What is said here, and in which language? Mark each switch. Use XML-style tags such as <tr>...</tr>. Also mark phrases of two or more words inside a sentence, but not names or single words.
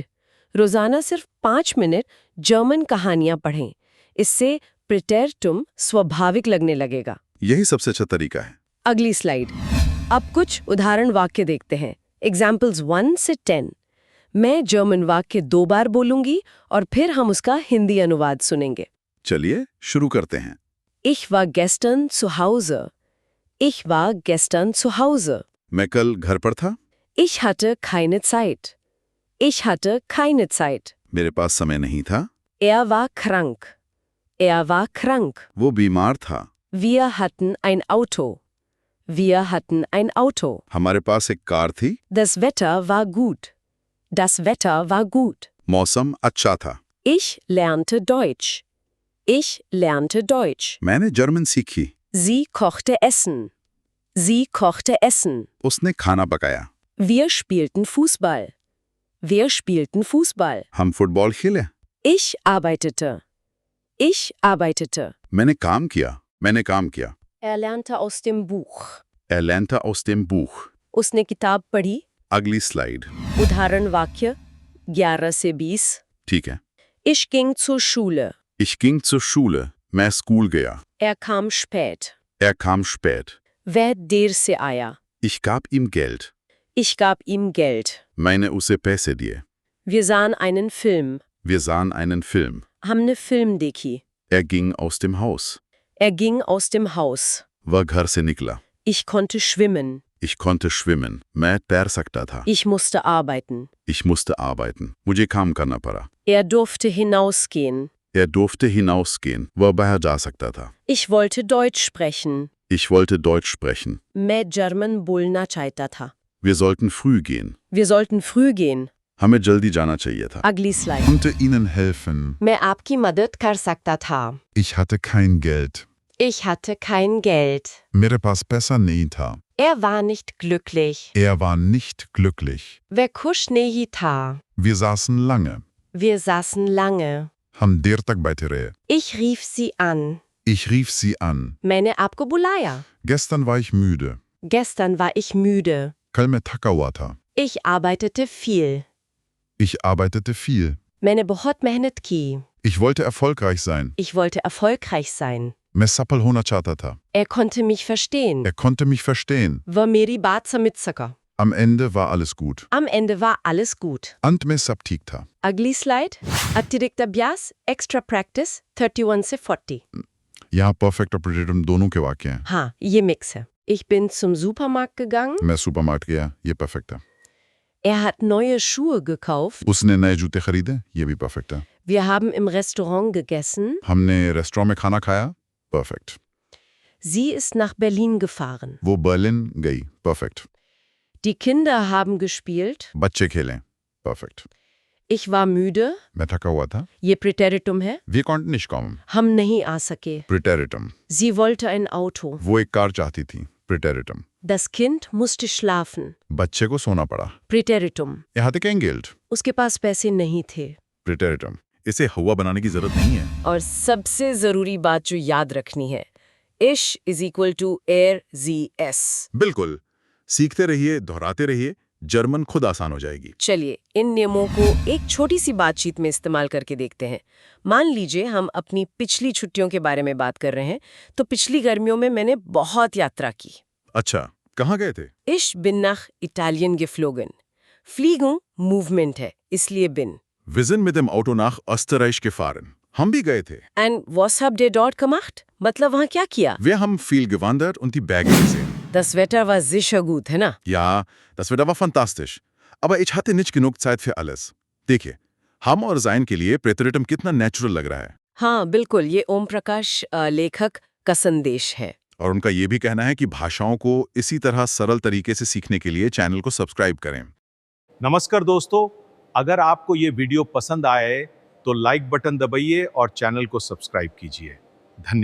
<hi>रोजाना सिर्फ 5 मिनट जर्मन कहानियां पढ़ें, इससे प्रेटेरिटम स्वाभाविक लगने लगेगा। यही सबसे अच्छा तरीका है। अगली स्लाइड। अब कुछ उदाहरण वाक्य देखते हैं। एग्जाम्पल्स 1 से 10। मैं जर्मन वाक्य 2 बार बोलूंगी और फिर हम उसका हिंदी अनुवाद सुनेंगे। चलिए शुरू करते हैं।</hi> <de>Ich war gestern zu Hause। Ich war gestern zu Hause।</de> <hi>मैं कल घर पर था।</hi> <de>Ich hatte keine Zeit। Ich hatte keine Zeit।</de> <hi>मेरे पास समय नहीं था।</hi> <de>Er war krank। Er war krank।</de> <hi>वो बीमार था।</hi> <de>Wir hatten ein Auto। Wir hatten ein Auto।</de> <hi>हमारे पास एक कार थी।</hi> <de>Das Wetter war gut। Das Wetter war gut।</de> <hi>मौसम अच्छा था।</hi> <de>Ich lernte Deutsch। Ich lernte Deutsch।</de> <hi>मैंने जर्मन सीखी।</hi> <de>Sie kochte Essen। Sie kochte Essen।</de> <hi>उसने खाना पकाया।</hi> <de>Wir spielten Fußball। Wir spielten Fußball।</de> <hi>हम फुटबॉल खेले।</hi> <de>Ich arbeitete। Ich arbeitete।</de> <hi>मैंने काम किया। मैंने काम किया।</hi> <de>Er lernte aus dem Buch। Er lernte aus dem Buch।</de> <hi>उसने किताब पढ़ी। अगली स्लाइड। उदाहरण वाक्य 11 से 20। ठीक है।</hi> <de>Ich ging zur Schule। Ich ging zur Schule।</de> <hi>मैं स्कूल गया।</hi> <de>Er kam spät। Er kam spät।</de> <hi>वह देर से आया।</hi> <de>Ich gab ihm Geld। Ich gab ihm Geld।</de> <hi>मैंने उसे पैसे दिए।</hi> <de>Wir sahen einen Film। Wir sahen einen Film।</de> <hi>हमने फिल्म देखी।</hi> <de>Er ging aus dem Haus। Er ging aus dem Haus।</de> <hi>वह घर से निकला।</hi> <de>Ich konnte schwimmen। Ich konnte schwimmen।</de> <hi>मैं तैर सकता था।</hi> <de>Ich musste arbeiten। Ich musste arbeiten।</de> <hi>मुझे काम करना पड़ा।</hi> <de>Er durfte hinausgehen। Er durfte hinausgehen।</de> <hi>वह बाहर जा सकता था।</hi> <de>Ich wollte Deutsch sprechen। Ich wollte Deutsch sprechen।</de> <hi>मैं जर्मन बोलना चाहता था।</hi> <de>Wir sollten früh gehen. Wir sollten früh gehen.</de> <hi>हमें जल्दी जाना चाहिए था. अगली स्लाइड।</hi> <de>Konnte Ihnen helfen.</de> <hi>मैं आपकी मदद कर सकता था।</hi> <de>Ich hatte kein Geld. Ich hatte kein Geld।</de> <hi>मेरे पास पैसा नहीं था.</hi> <de>Er war nicht glücklich। Er war nicht glücklich.</de> <hi>वह खुश नहीं था।</hi> <de>Wir saßen lange. Wir saßen lange।</de> <hi>हम देर तक बैठे रहे.</hi> <de>Ich rief sie an। Ich rief sie an.</de> <hi>मैंने आपको बुलाया।</hi> <de>Gestern war ich müde. Gestern war ich müde।</de> <hi>कल मैं थका हुआ था.</hi> <de>Ich arbeitete viel। Ich arbeitete viel.</de> <hi>मैंने बहुत मेहनत की।</hi> <de>Ich wollte erfolgreich sein. Ich wollte erfolgreich sein।</de> <hi>मैं सफल होना चाहता था.</hi> <de>Er konnte mich verstehen। Er konnte mich verstehen.</de> <hi>वह मेरी बात समझ सका।</hi> <de>Am Ende war alles gut. Am Ende war alles gut।</de> <hi>अंत में सब ठीक था. अगली स्लाइड। अतिरिक्त अभ्यास</hi> <en>extra practice</en> <hi>31 से 40। यहाँ परफेक्ट और प्रेडिक्टम दोनों के वाक्य हैं. हाँ, ये मिक्स है।</hi> <de>Ich bin zum Supermarkt gegangen।</de> <hi>मैं सुपरमार्केट गया. ये परफेक्ट है.</hi> <de>Er hat neue Schuhe gekauft।</de> <hi>उसने नए जूते खरीदे. ये भी परफेक्ट है.</hi> <de>Wir haben im Restaurant gegessen।</de> <hi>हमने रेस्टोरेंट में खाना खाया. परफेक्ट.</hi> <de>Sie ist nach Berlin gefahren।</de> <hi>वो बर्लिन गई. परफेक्ट.</hi> <de>Die Kinder haben gespielt।</de> <hi>बच्चे खेलें. परफेक्ट.</hi> <de>Ich war müde।</de> <hi>मैं थका हुआ था. ये Präteritum है।</hi> <de>Wir konnten nicht kommen.</de> <hi>हम नहीं आ सके। Präteritum.</hi> <de>Sie wollte ein Auto।</de> <hi>वो एक कार चाहती थी. Präteritum.</hi> <de>Das Kind musste schlafen।</de> <hi>बच्चे को सोना पड़ा. Präteritum।</hi> <de>Er hatte kein Geld.</de> <hi>उसके पास पैसे नहीं थे। Präteritum. इसे हवा बनाने की जरूरत नहीं है. और सबसे जरूरी बात जो याद रखनी है, इश</hi> <en>is equal to</en> <de>er sie es.</de> <hi>बिल्कुल. सीखते रहिए, दोहराते रहिए, जर्मन खुद आसान हो जाएगी. चलिए इन नियमों को एक छोटी सी बातचीत में इस्तेमाल करके देखते हैं। मान लीजिए हम अपनी पिछली छुट्टियों के बारे में बात कर रहे हैं, तो पिछली गर्मियों में मैंने बहुत यात्रा की। अच्छा, कहाँ गए थे?</hi> <de>Ich bin nach Italien geflogen।</de> <hi>Fliegen मूवमेंट है, इसलिए bin।</hi> <de>Wir sind mit dem Auto nach Österreich gefahren.</de> <hi>हम भी गए थे.</hi> <de>And was habt ihr dort gemacht?</de> <hi>मतलब वहाँ क्या किया?</hi> <de>Wir haben viel gewandert und die Berge gesehen. Das Wetter war sicher gut,</de> <hi>है ना?</hi> <de>Ja, das Wetter war fantastisch. Aber ich hatte nicht genug Zeit für alles.</de> <hi>देखिए, हम और sein के लिए प्रेटरिटम कितना नेचुरल लग रहा है. हाँ बिल्कुल, ये ओम प्रकाश लेखक का संदेश है। और उनका ये भी कहना है कि भाषाओं को इसी तरह सरल तरीके से सीखने के लिए चैनल को सब्सक्राइब करें. नमस्कार दोस्तों, अगर आपको ये वीडियो पसंद आए तो लाइक बटन दबाइए और चैनल को सब्सक्राइब कीजिए।</hi>